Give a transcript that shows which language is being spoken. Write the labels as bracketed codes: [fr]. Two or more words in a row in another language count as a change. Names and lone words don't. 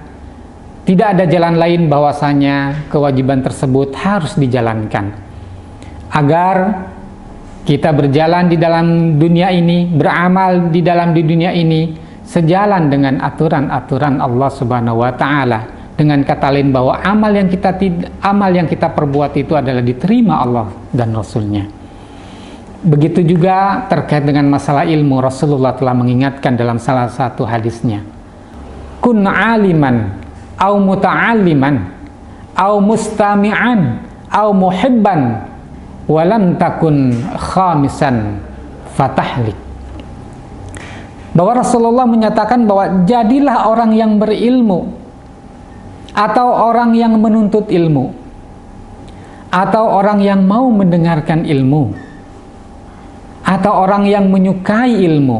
[id] Tidak ada jalan lain bahwasanya kewajiban tersebut harus dijalankan agar kita berjalan di dalam dunia ini, beramal di dalam dunia ini sejalan dengan aturan-aturan Allah [ar] سبحانه وتعالى. [id] Dengan kata lain, bahwa amal yang kita perbuat itu adalah diterima Allah dan Rasul-Nya. Begitu juga terkait dengan masalah ilmu, Rasulullah telah mengingatkan dalam salah satu hadisnya, [ar] كن عالما أو متعلما أو مستمعا أو محبا ولم تكن خامسا فتهلك. [id] Bahwa Rasulullah menyatakan bahwa jadilah orang yang berilmu, atau orang yang menuntut ilmu, atau orang yang mau mendengarkan ilmu, atau orang yang menyukai ilmu.